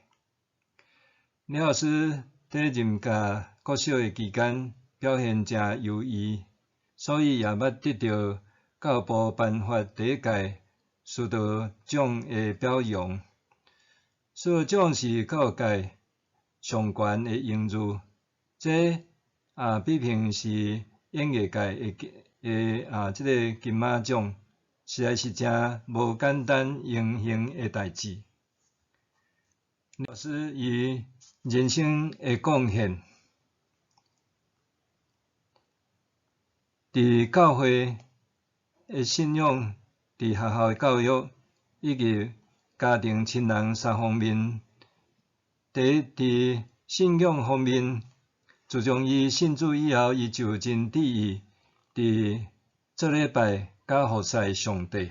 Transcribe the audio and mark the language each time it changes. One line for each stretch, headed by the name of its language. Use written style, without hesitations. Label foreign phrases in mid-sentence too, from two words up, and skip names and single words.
Min Nan Chinese: 刘老师伫任教国小诶期间表现真优异，所以也捌得到教育部颁发第一届师德奖诶表扬。师德奖是教育界上悬诶荣誉，这比平是演艺界诶即个金马奖，实在是真无简单荣幸诶代志。老师伊人生诶贡献，伫教会诶信仰、伫学校诶教育以及家庭亲人三方面，第一，伫信仰方面，自从伊信主以后，伊就真伫意伫做礼拜甲服侍上帝。